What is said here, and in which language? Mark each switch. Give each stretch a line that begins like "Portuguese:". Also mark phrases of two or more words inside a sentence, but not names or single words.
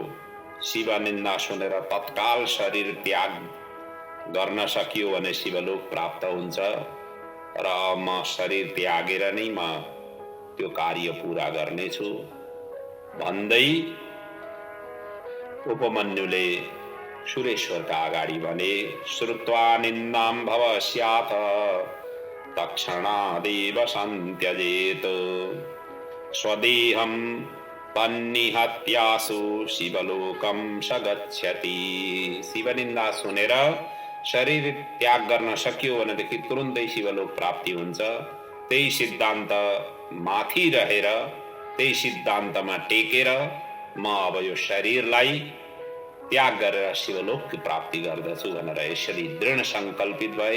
Nepali: शिव निन्दा सुनेर तत्काल शरीर त्याग गर्न सकियो भने शिवलोक प्राप्त हुन्छ, र म शरीर त्यागेर नै म त्यो कार्य पूरा गर्नेछु भन्दै उपमन्युले सुरेश्वरका अगाडि भने,
Sanskrit: श्रुत्वा निन्दां भवस्याथ तत्क्षणादेव सन्त्यजेत, स्वदेहं तन्निहत्यासु शिवलोकं स गच्छति।
Nepali: शिवनिन्दा सुनेर शरीर त्याग गर्न सकियो भनेदेखि तुरुन्तै शिवलोक प्राप्ति हुन्छ। त्यही सिद्धान्त माथि रहेर, त्यही सिद्धान्तमा टेकेर म अब यो शरीरलाई त्याग गरेर शिवलोक प्राप्ति गर्दछु भनेर यसरी दृढ संकल्पित भए।